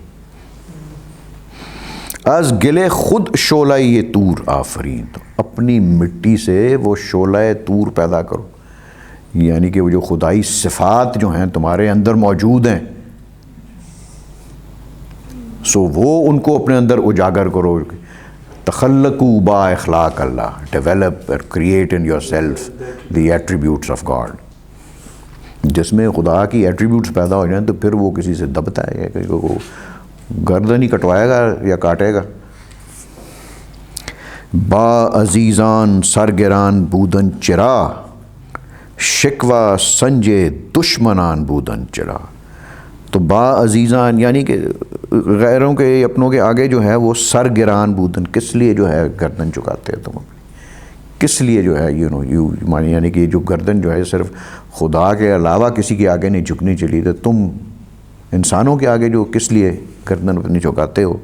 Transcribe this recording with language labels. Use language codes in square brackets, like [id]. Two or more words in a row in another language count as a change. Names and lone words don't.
[fa] از گلے خود شعلہ یہ طور آفرین, [ur] تو اپنی مٹی سے وہ شعلہ طور پیدا کرو, یعنی کہ وہ جو خدائی صفات جو ہیں تمہارے اندر موجود ہیں, سو وہ ان کو اپنے اندر اجاگر کرو. [ar] تخلقوا با اخلاق اللہ, [en] develop and create in yourself the attributes of God. [ur] جس میں خدا کی ایٹریبیوٹس پیدا ہو جائیں تو پھر وہ کسی سے دبتا ہے کہ وہ گردن ہی کٹوائے گا یا کاٹے گا. [fa] با عزیزان سرگران بودن چرا, شکوہ سنجے دشمنان بودن چرا. [ur] تو [fa] با عزیزان [ur] یعنی کہ غیروں کے اپنوں کے آگے جو ہے وہ [fa] سرگران بودن, [ur] کس لیے جو ہے گردن چکاتے ہیں تم, کس لیے جو ہے یعنی کہ جو گردن جو ہے صرف خدا کے علاوہ کسی کے آگے نہیں جھکنی چاہیے, تو تم انسانوں کے آگے جو کس لیے گردن اپنی چکاتے ہو.